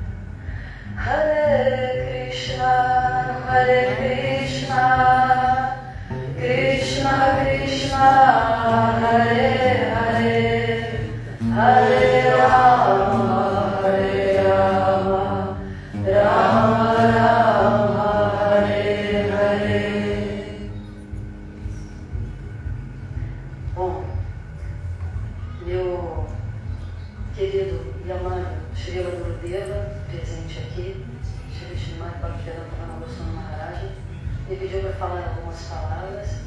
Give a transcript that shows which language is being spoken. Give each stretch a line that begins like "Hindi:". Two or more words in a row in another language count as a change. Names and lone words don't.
Sanskrit: Hare Krishna Krishna Krishna Hare Hare Hare Rama Rama Rama Hare Hare.
Portuguese: Bom, meu querido e amado Srila Gurudeva, presente aqui, Shri Srimad Bhaktivedanta Goswami Maharaja, me pediu para falar algumas palavras.